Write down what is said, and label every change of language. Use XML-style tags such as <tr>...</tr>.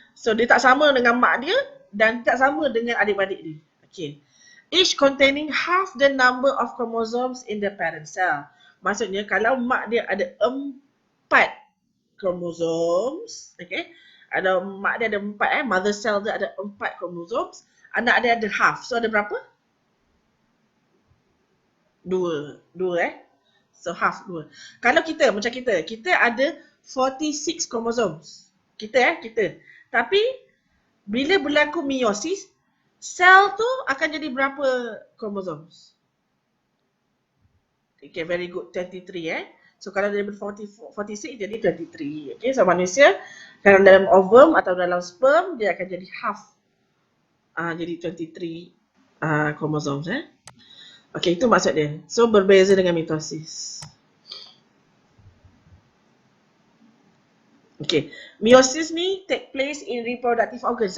<ms>So dia tak sama dengan mak dia dan tak sama dengan adik-adik dia. Okay.</ms> <en>Each containing half the number of chromosomes in the parent cell.</en> <ms>Maksudnya kalau mak dia ada 4 chromosomes, okay? Mak dia ada 4, mother cell dia ada 4 chromosomes, anak dia ada half. So ada berapa? 2, So half 2. Kalau kita macam kita ada 46 chromosomes. Kita. Tapi bila berlaku meiosis, sel tu akan jadi berapa chromosomes?</ms> <en>Okay, very good.</en> <ms>23 So kalau dari 46 jadi 23. Okay, so manusia kalau dalam ovum atau dalam sperm dia akan jadi half. Jadi 23 chromosomes Okay, itu maksud dia. So berbeza dengan mitosis.</ms> <en>Okay, meiosis</en> <ms>ni</ms> <en>take place in reproductive organs.</en>